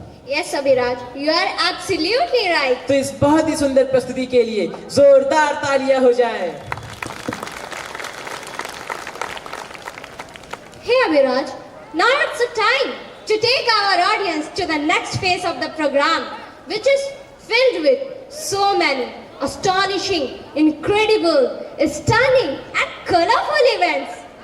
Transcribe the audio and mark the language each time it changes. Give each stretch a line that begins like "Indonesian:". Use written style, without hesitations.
English: Yes, Abhiraj, you are absolutely right.
Hindi: तो इस बहुत ही सुंदर प्रस्तुति के लिए जोरदार तालियां हो जाए।
English: Hey Abhiraj, now it's the time to take our audience to the next phase of the program, which is filled with so many astonishing, incredible, stunning and colorful events.